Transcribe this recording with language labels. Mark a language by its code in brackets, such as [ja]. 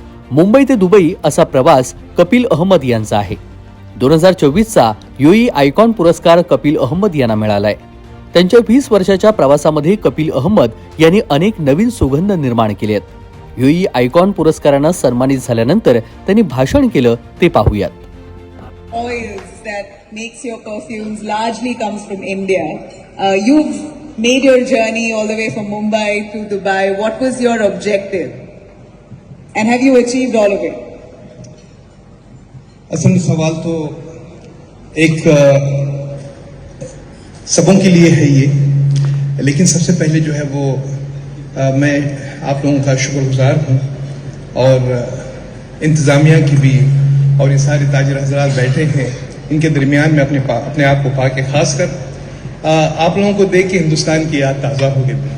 [mr] मुंबई ते दुबई असा प्रवास कपिल अहमद यांचा आहे. 2024चा यूएई आयकॉन पुरस्कार कपिल अहमद यांना मिळालाय. त्यांच्या 20 वर्षाच्या प्रवासामध्ये कपिल अहमद यांनी अनेक नवीन सुगंध निर्माण केले आहेत. यूएई आयकॉन पुरस्काराने सन्मानित झाल्यानंतर त्यांनी भाषण केलं ते पाहूयात. [en] Oils that makes your perfumes largely comes from India. You've made your journey all the way from Mumbai to Dubai. What was your objective? And have you achieved all of it? [hi] असल सवाल तो एक सबों के लिए है ये, लेकिन सबसे पहले जो है वो मैं आप लोगों का शुक्रगुजार हूँ और इंतज़ामिया की भी, और ये सारे ताजिर हजरात बैठे हैं इनके दरमियान में अपने आप को पाके खासकर आप लोगों को देख के हिंदुस्तान की याद ताज़ा हो गई.